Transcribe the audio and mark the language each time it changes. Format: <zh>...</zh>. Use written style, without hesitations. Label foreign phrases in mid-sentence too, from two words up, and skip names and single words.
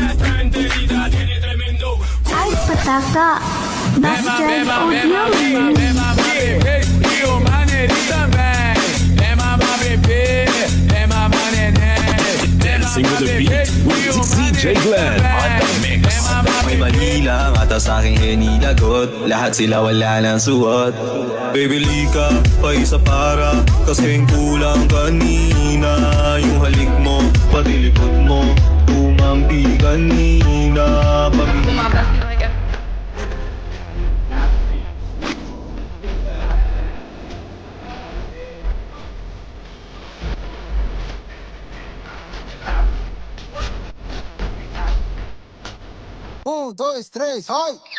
<tl>Ay, pataka. Bastion Audio.</tl> <en>Dancing with the beat with DJ Glenn on the mix.</en> <tl>May mali lang at sa aking hinilagot. Lahat sila wala nang suot. Baby lika, pa isa para kasing kulang kanina. Yung halik mo, pati likod mo tumampi kanina. Lumabas talaga.</tl> <pt>Dois, três, vai!</pt>